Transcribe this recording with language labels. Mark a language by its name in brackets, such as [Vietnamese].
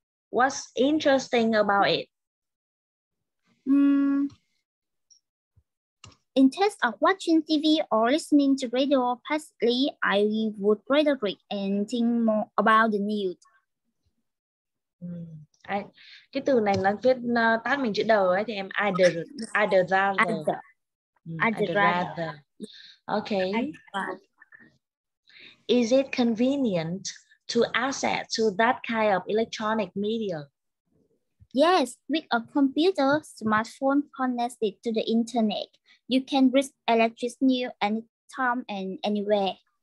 [English] What's interesting about it? Instead of watching TV or listening to radio passively, I would rather read and think more about the news. [Vietnamese] Cái từ này nó viết tắt mình chữ đờ ấy thì em [English] either rather. I'd rather. Okay. Is it convenient to access to that kind of electronic media? Yes, with a computer, smartphone connected to the internet, you can read electronic news anytime and anywhere.